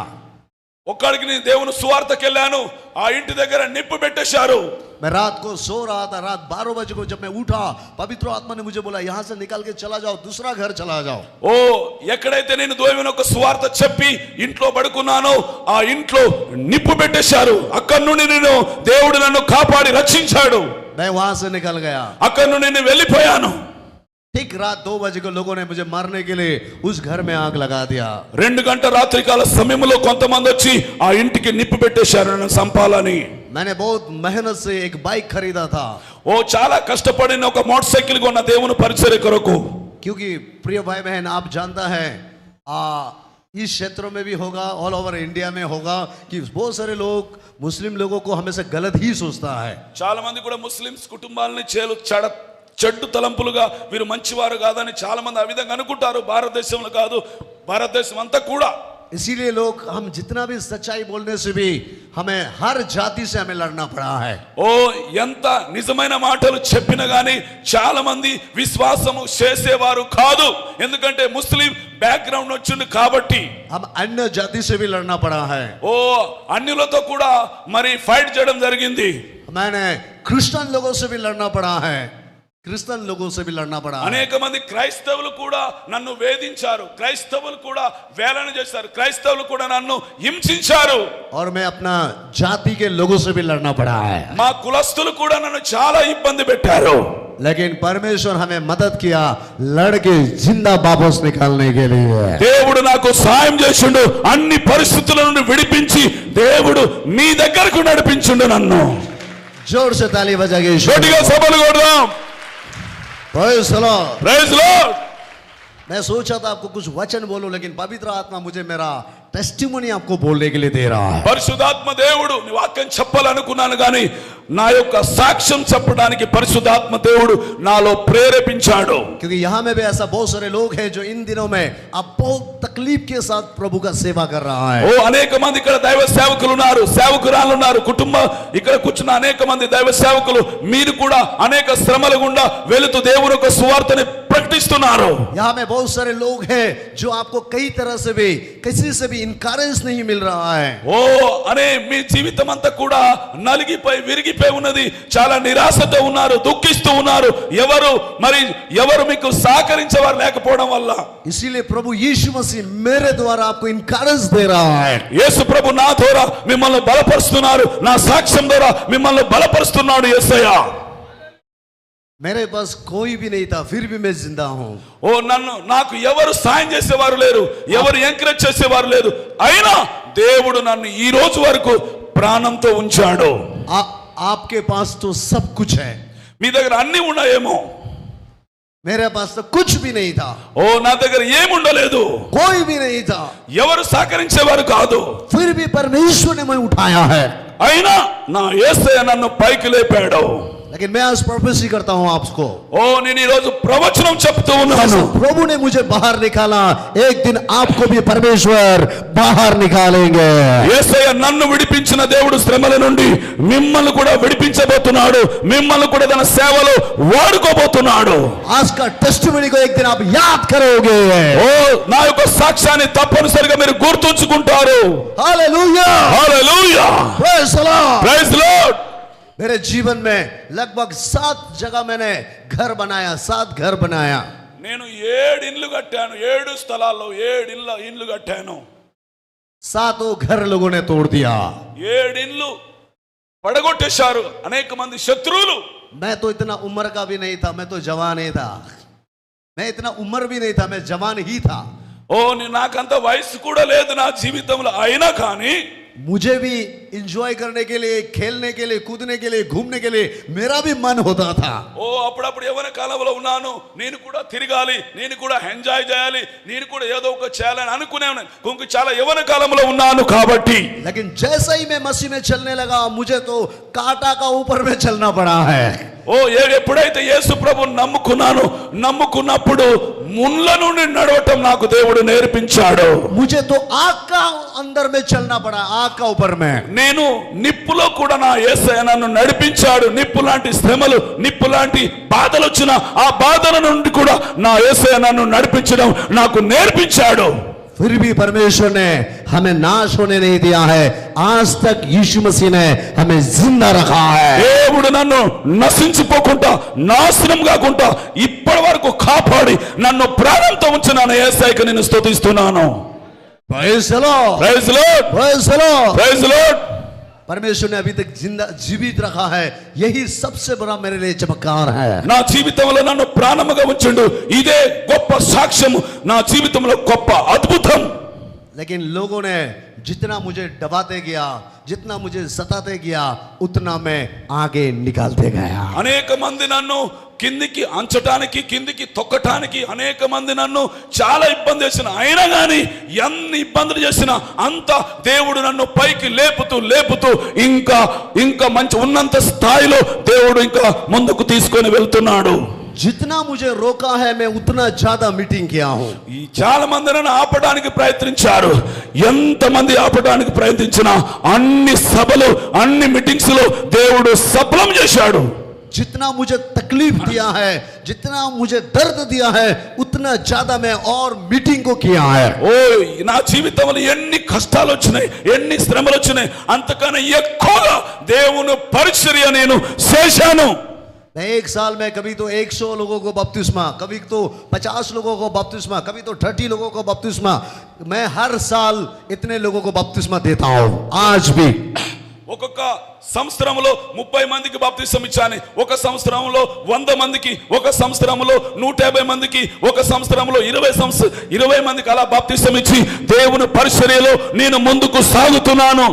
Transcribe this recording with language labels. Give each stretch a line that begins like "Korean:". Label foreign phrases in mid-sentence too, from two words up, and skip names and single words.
Telugu: ఒక్కడికి నేను దేవుని సువార్తకి వెళ్ళాను, ఆ ఇంటి దగ్గర నిప్పు పెట్టేశారు.
Hindi: मैं रात को सो रहा था, रात 12 बजे को जब मैं उठा पवित्र आत्मा ने मुझे बोला यहाँ से निकल के चला जाओ, दूसरा घर चला जाओ।
Telugu: ఓ ఎక్కడైతే నేను దేవుని యొక్క సువార్త చెప్పి ఇంట్లో పడుకున్నానో ఆ ఇంట్లో నిప్పు పెట్టేశారు. అక్కడ నుండి నేను దేవుడు నన్ను కాపాడి రక్షించాడు.
Hindi: मैं वहां से निकल गया।
Telugu: అక్కడ నుండి నేను వెళ్ళిపోయాను.
Hindi: ठीक रात 2 बजे को लोगों ने मुझे मारने के लिए उस घर में आग लगा दिया।
Telugu: 2 గంటల రాత్రికాల సమయంలో కొంతమంది వచ్చి ఆ ఇంటికి నిప్పు పెట్టేశారు నన్ను చంపాలని.
Hindi: मैंने बहुत मेहनत से एक बाइक खरीदा था।
Telugu: ఓ చాలా కష్టపడిన ఒక మోటార్ సైకిల్ కొన్న దేవుని పరిచర్య కొరకు.
Hindi: क्योंकि प्रिय भाई बहन आप जानता है इस क्षेत्रों में भी होगा,
English: all over India
Hindi: में होगा कि बहुत सारे लोग मुस्लिम लोगों को हमेशा गलत ही सोचता है।
Telugu: చాలా మంది కూడా ముస్లిమ్స్ కుటుంబాలని చెడ్డు తలంపులుగా వీరు మంచివారు కాదని చాలా మంది ఆ విధంగా అనుకుంటారు. భారతదేశంలో కాదు, భారతదేశం అంతా కూడా.
Hindi: इसीलिए लोग हम जितना भी सच्चाई बोलने से भी हमें हर जाति से हमें लड़ना पड़ा है।
Telugu: ఓ ఎంత నిజమైన మాటలు చెప్పినా గానీ చాలా మంది విశ్వాసము చేసేవారు కాదు. ఎందుకంటే ముస్లిం బ్యాక్గ్రౌండ్ వచ్చింది కాబట్టి
Hindi: हम अन्य जाति से भी लड़ना पड़ा है।
Telugu: ఓ అన్యులతో కూడా మరి ఫైట్ చేయడం జరిగింది.
Hindi: मैंने क्रिश्चियन लोगों से भी लड़ना पड़ा है, క్రిస్టియన్ लोगों से भी लड़ना पड़ा।
Telugu: అనేక మంది క్రైస్తవులు కూడా నన్ను వేధించారు, క్రైస్తవులు కూడా వేలన చేశారు, క్రైస్తవులు కూడా నన్ను హింసించారు.
Hindi: और मैं अपना जाति के लोगों से भी लड़ना पड़ा है।
Telugu: మా కులస్తులు కూడా నన్ను చాలా ఇబ్బంది పెట్టారు.
Hindi: लेकिन परमेश्वर हमें मदद किया लड़के जिंदा वापस निकालने के लिए।
Telugu: దేవుడు నాకు సాయం చేసిండు, అన్ని పరిస్థితుల నుండి విడిపించి దేవుడు మీ దగ్గరకు నడిపించిండు నన్ను.
Hindi: जोर से ताली बजा के
Telugu: గట్టిగా సభలు కొడదాం.
English: Praise the Lord. Praise Lord.
Hindi: मैं सोचा था आपको कुछ वचन बोलूं, लेकिन पवित्र आत्मा मुझे मेरा टेस्टिमोनी आपको बोलने के लिए दे रहा है।
Telugu: పరిశుద్ధాత్మ దేవుడు నీ వాక్యం చెప్పాలనుకున్నాను కానీ నా యొక్క సాక్ష్యం చెప్పడానికి పరిశుద్ధాత్మ దేవుడు నాలో ప్రేరేపించాడు.
Hindi: क्योंकि यहाँ में भी ऐसा बहुत सारे लोग हैं जो इन दिनों में अब बहुत तकलीफ के साथ प्रभु का सेवा कर रहा है।
Telugu: ఓ అనేక మంది ఇక్కడ దైవ సేవకులు ఉన్నారు, సేవకురాలు ఉన్నారు, కుటుంబ ఇక్కడ కూర్చున్న అనేక మంది దైవ సేవకులు మీరు కూడా అనేక శ్రమల గుండా వెళుతూ దేవుని యొక్క సువార్తని ప్రకటిస్తున్నారు.
Hindi: यहाँ में बहुत सारे लोग हैं जो आपको कई तरह से भी किसी से भी इनकरेज नहीं मिल रहा है.
Telugu: ఓ అనే మీ జీవితం అంతా కూడా నలిగిపోయి విరిగిపోయి ఉన్నది. చాలా నిరాశతో ఉన్నారు, దుఃఖిస్తూ ఉన్నారు. ఎవరు మీకు సహకరించేవారు లేకపోవడం వల్ల.
Hindi: इसीलिए प्रभु यीशु मसीह मेरे द्वारा आपको इनकरेज दे रहा है.
Telugu: యేసు ప్రభు నా ద్వారా మిమ్మల్ని బలపరుస్తున్నారు, నా సాక్ష్యం ద్వారా మిమ్మల్ని బలపరుస్తున్నాడు యేసయ్య.
Hindi: मेरे पास कोई भी नहीं था फिर भी मैं जिंदा हूं.
Telugu: ఓ నాకు ఎవరు సాయం చేసేవారు లేరు, ఎవరు ఎంకరేజ్ చేసేవారు లేరు. అయినా దేవుడు నన్ను ఈ రోజు వరకు ప్రాణంతో ఉంచాడు.
Hindi: आपके पास तो सब कुछ है,
Telugu: మీ దగ్గర అన్ని ఉన్నాయేమో,
Hindi: मेरे पास तो कुछ भी नहीं था.
Telugu: ఓ నా దగ్గర ఏముండలేదు,
Hindi: कोई भी नहीं था,
Telugu: ఎవరు సహకరించేవారు కాదు.
Hindi: फिर भी परमेश्वर ने मुझे उठाया है.
Telugu: అయినా నా యేసయ్య నన్ను పైకి లేపాడు.
Hindi: लेकिन मैं आज प्रोफेसी करता हूं आपको.
Telugu: ఓ నేను ఈ రోజు ప్రవచనం చెప్తూ ఉన్నాను.
Hindi: प्रभु ने मुझे बाहर निकाला, एक दिन आपको भी परमेश्वर बाहर निकालेंगे.
Telugu: యేసయ్య నన్ను విడిపించిన దేవుడు శ్రమల నుండి మిమ్మల్ని కూడా విడిపించబోతున్నాడు. మిమ్మల్ని కూడా తన సేవలో వాడుకోబోతున్నాడు.
Hindi: आज का टेस्टिमनी को एक दिन आप याद करोगे.
Telugu: ఓ నా యొక్క సాక్ష్యాన్ని తప్పనిసరిగా మీరు గుర్తుంచుకుంటారు.
Hindi: हालेलुया,
Telugu: హల్లెలూయా,
English: Praise the Lord. Praise the Lord.
Hindi: मेरे जीवन में लगभग 7 जगह मैंने घर बनाया, 7 घर बनाया.
Telugu: నేను 7 ఇండ్లు కట్టాను, 7 స్థలాల్లో 7 ఇండ్లు కట్టాను.
Hindi: 7 घर लोगों ने तोड़ दिया.
Telugu: 7 ఇండ్లు పడగొట్టేశారు అనేక మంది శత్రువులు.
Hindi: मैं तो इतना उम्र का भी नहीं था, मैं तो जवान ही था. मैं इतना उम्र भी नहीं था, मैं जवान ही था.
Telugu: ఓ నాకంత వయసు కూడా లేదు నా జీవితంలో. అయినా కానీ
Hindi: मुझे भी एंजॉय करने के लिए, खेलने के लिए, कूदने के लिए, घूमने के लिए मेरा भी मन होता था.
Telugu: ఓ అప్పుడప్పుడు యవ్వన కాలంలో ఉన్నాను, నేను కూడా తిరగాలి, నేను కూడా ఎంజాయ్ చేయాలి, నేను కూడా ఏదో ఒక చేయాలని అనుకునేవాను. కొంచెం చాలా యవ్వన కాలంలో ఉన్నాను కాబట్టి.
Hindi: लेकिन जैसा ही मैं मसीह में चलने लगा, मुझे तो कांटा का ऊपर में चलना पड़ा है.
Telugu: ఓ ఎప్పుడైతే యేసు ప్రభువుని నమ్ముకున్నప్పుడు ముళ్ళ నుండి నడవటం నాకు దేవుడు నేర్పించాడు.
Hindi: मुझे तो आग का अंदर में चलना पड़ा, आग का ऊपर में.
Telugu: నేను నిప్పులో కూడా నా యేసయ్య నన్ను నడిపించాడు. నిప్పు లాంటి శ్రమలు, నిప్పు లాంటి బాధలు వచ్చిన ఆ బాధల నుండి కూడా నా యేసయ్య నన్ను నడిపించడం నాకు నేర్పించాడు.
Hindi: फिर भी परमेश्वर ने हमें नाश होने नहीं दिया है. आज तक यीशु मसीह ने हमें जिंदा रखा है.
Telugu: దేవుడు నన్ను నశించిపోకుండా, నాశనం కాకుండా ఇప్పటి వరకు కాపాడి నన్ను ప్రాణంతో ఉంచిన నా యేసయ్యకు నేను స్తుతిస్తున్నాను.
English: Praise the Lord. Praise the Lord, Praise the Lord. Praise the Lord.
Hindi: परमेश्वर ने अभी तक जिंदा जीवित रखा है, यही सबसे बड़ा मेरे लिए चमत्कार है.
Telugu: నా జీవితంలో నన్ను ప్రాణముగా ఉంచుండు, ఇదే గొప్ప సాక్ష్యము, నా జీవితంలో గొప్ప అద్భుతం.
Hindi: लेकिन लोगों ने जितना मुझे दबाते गया, जितना मुझे सताते गया, उतना मैं आगे निकालते गया.
Telugu: అనేక మంది నన్ను కిందికి అంచటానికి, కిందికి తొక్కటానికి అనేక మంది నన్ను చాలా ఇబ్బంది చేసిన, అయినా కానీ ఎన్ని ఇబ్బందులు చేసినా అంత దేవుడు నన్ను పైకి లేపుతూ ఇంకా మంచి ఉన్నంత స్థాయిలో దేవుడు ఇంకా ముందుకు తీసుకొని వెళ్తున్నాడు.
Hindi: जितना मुझे रोका है, मैं उतना ज्यादा मीटिंग किया हूं.
Telugu: ఈ చాలా మంది నన్ను ఆపడానికి ప్రయత్నించారు. ఎంత మంది ఆపడానికి ప్రయత్నించినా అన్ని సభలు, అన్ని మీటింగ్స్ లో దేవుడు సఫలం చేశాడు.
Hindi: जितना मुझे तकलीफ दिया है, जितना मुझे दर्द दिया है, उतना ज्यादा मैं और मीटिंग को किया है.
Telugu: ఓ నా జీవితంలో ఎన్ని కష్టాలు వచ్చినాయి, ఎన్ని శ్రమలు వచ్చినాయి, అంతకన్నా ఎక్కువగా దేవుని పరిచర్య నేను చేశాను.
Hindi: मैं एक साल में कभी तो 100 लोगों को बपतिस्मा, कभी तो 50 लोगों को बपतिस्मा, कभी तो 30 लोगों को बपतिस्मा, मैं हर साल इतने लोगों को बपतिस्मा देता हूं आज भी.
Telugu: ఒక్కొక్క సంవత్సరంలో 30 మందికి బాప్తిసం ఇచ్చాను, ఒక సంవత్సరంలో 100 మందికి, ఒక సంవత్సరంలో 150 మందికి, ఒక సంవత్సరంలో 20 మందికి అలా బాప్తిసం ఇచ్చి దేవుని పరిచర్యలో నేను ముందుకు సాగుతున్నాను.